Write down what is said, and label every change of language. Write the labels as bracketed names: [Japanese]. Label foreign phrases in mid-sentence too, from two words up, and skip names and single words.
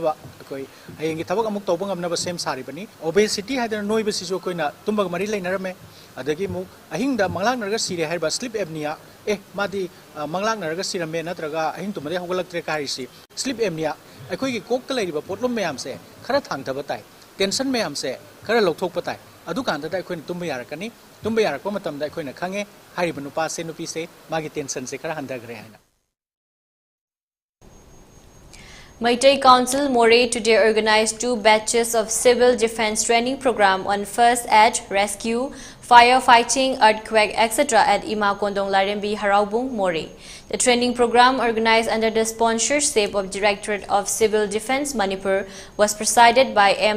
[Manipuri] ba akhoi hayengi thabak amuk tawba ngamna ba sem sari bani obesity hadana noiba si jo koina tumba mari lainarame adagi muk ahingda manglang narga sire haiba [English] sleep apnea [Manipuri] madi manglang naraga sirame natraga ahing tumade hogalaktre kaisi [English] sleep apnea [Manipuri] akhoi gi kok kalaiba potlom mayam se khara thangthaba tai tension mayam se khara lokthokpa tai adu kanda da akhoi tumba yarakani tumba yarakpa matam da akhoi na khange hariba nupa se nupi se magi tension se khara handagre haina. [English] Maitai Council Moray today organized 2 batches of Civil Defence Training Program on First Aid, Rescue, Firefighting, Earthquake, etc. at Ima Kondong Larembi, Haraubung, Moray. The training program, organized under the sponsorship of Directorate of Civil Defence Manipur, was presided by M.